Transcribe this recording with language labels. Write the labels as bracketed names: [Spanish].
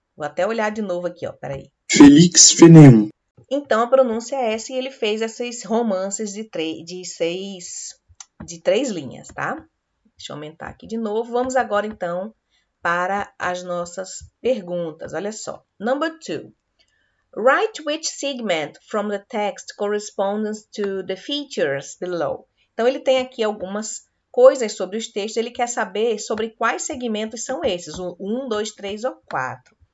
[Portuguese] Vou até olhar de novo aqui, ó. Peraí. Felix Fanon. Então a pronúncia é essa e ele fez esses romances de 3 linhas, tá? Deixa eu aumentar aqui de novo. Vamos agora então para as nossas perguntas. Olha só. [English] Number 2. Write which segment from the text corresponds to the features below. [Portuguese] Então, ele tem aqui algumas coisas sobre os textos, ele quer saber sobre quais segmentos são esses, o 1, 2, 3 ou 4.